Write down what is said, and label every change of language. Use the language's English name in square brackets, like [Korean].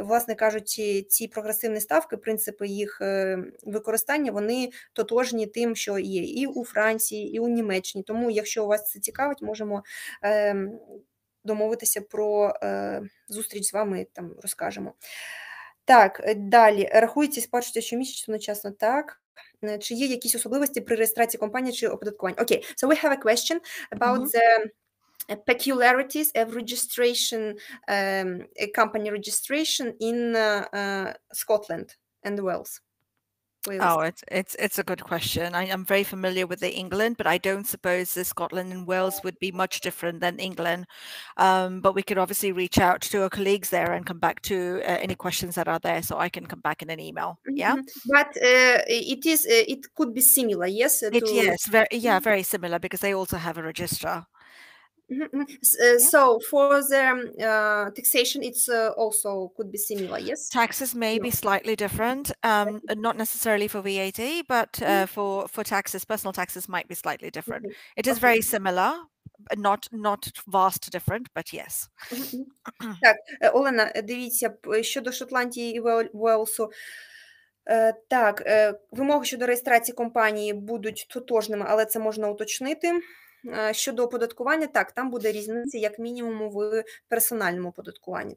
[Ukrainian] Власне кажучи, ці прогресивні ставки, принципи їх використання, вони тотожні тим, що є і у Франції, і у Німеччині. Тому, якщо вас це цікавить, можемо домовитися про зустріч з вами, там розкажемо. Так, далі. Рахується і сплачується щомісячно одночасно, так. Чи є якісь особливості при реєстрації компанії чи оподаткуванні? [English] Окей, so we have a question about the peculiarities of registration, company registration in Scotland and Wales. Oh, it's a good question. I'm very familiar with the England, but I don't suppose the Scotland and Wales would be much different than England. But we could obviously reach out to our colleagues there and come back to any questions that are there, so I can come back in an email. Yeah, but it could be similar, yes. Very similar, because they also have a registrar. So for the taxation, it's also could be similar, yes? Taxes may be slightly different, not necessarily for VAT, but for taxes, personal taxes might be slightly different. It is very similar, not vast different, but yes. [Ukrainian] Так, Олена, дивіться, щодо Шотландії і Уелсу, так, вимоги щодо реєстрації компанії будуть тотожними, але це можна уточнити. Щодо оподаткування, так, там буде різниця як мінімум в персональному оподаткуванні.